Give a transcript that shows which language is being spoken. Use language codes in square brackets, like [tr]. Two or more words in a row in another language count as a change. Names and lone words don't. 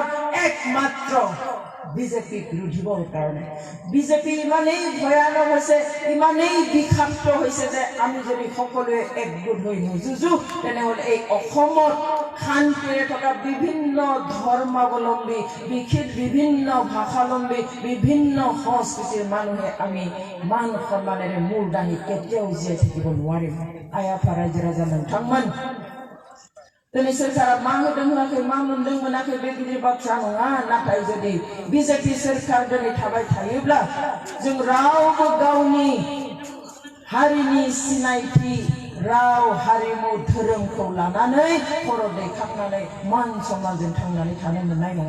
[as] একমাত্ৰ বিজেপি ৰুধিবৰ কাৰণে বিজেপি ইমানেই ভয়ানক হৈছে ইমানেই বিষাক্ত হৈছে যে আমি যদি সকলোৱে একগোট হৈ নুযুঁজো তেনেহ'লে এই অসমত শান্তিৰে থকা বিভিন্ন ধৰ্মাৱলম্বী বিভিন্ন ভাষাৱলম্বী বিভিন্ন সংস্কৃতিৰ মানুহে আমি মান সন্মানেৰে মূৰ দাঙি কেতিয়াও জীয়াই থাকিব নোৱাৰিম [brx] आया रायजो राजा नोंथांमोन दिनै सोरखारा मा होदों होआखै मा मोनदों मोनाखै बे गिदिर बाथ्रा नङा नाथाय जुदि बिजेपि सोरखार दिनै थाबाय थायोब्ला जों रावबो गावनि हारिनि सिनायथि राव हारिमु धोरोमखौ लानानै खर' दैखांनानै मान सन्मानजों थांनानै थानो मोननाय नङा